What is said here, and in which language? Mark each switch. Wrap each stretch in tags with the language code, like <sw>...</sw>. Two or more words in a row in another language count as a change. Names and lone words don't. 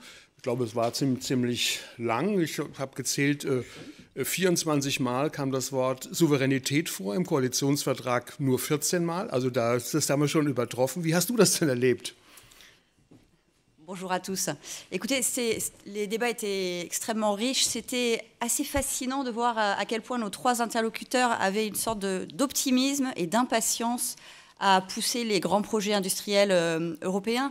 <de>Ich glaube, es war ziemlich lang. Ich habe gezählt, 24 Mal kam das Wort Souveränität vor, im Koalitionsvertrag nur 14 Mal. Also das haben wir schon übertroffen. Wie hast du das denn erlebt?</de> <fr>Bonjour à tous. Écoutez, les débats étaient extrêmement riches. C'était assez fascinant de voir à quel point nos trois interlocuteurs avaient une sorte d'optimisme et d'impatience à pousser les grands projets industriels européens.</fr>